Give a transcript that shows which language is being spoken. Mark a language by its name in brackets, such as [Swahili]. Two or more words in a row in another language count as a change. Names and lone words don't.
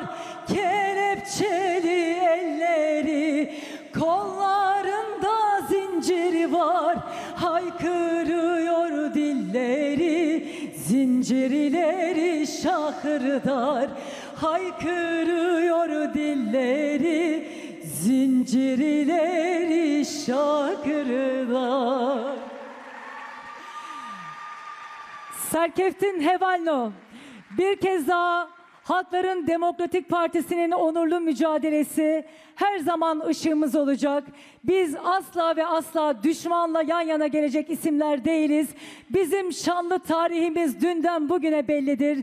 [Turkish] Kelepçeli elleri, kollarında zinciri var. Haykırıyor dilleri, zincirleri şakırdar. Haykırıyor dilleri, zincirleri şakırdar. [Kurdish] Serkeftin Hevalno, [Turkish] bir kez daha Halkların Demokratik Partisi'nin onurlu mücadelesi her zaman ışığımız olacak. Biz asla ve asla düşmanla yan yana gelecek isimler değiliz. Bizim şanlı tarihimiz dünden bugüne bellidir.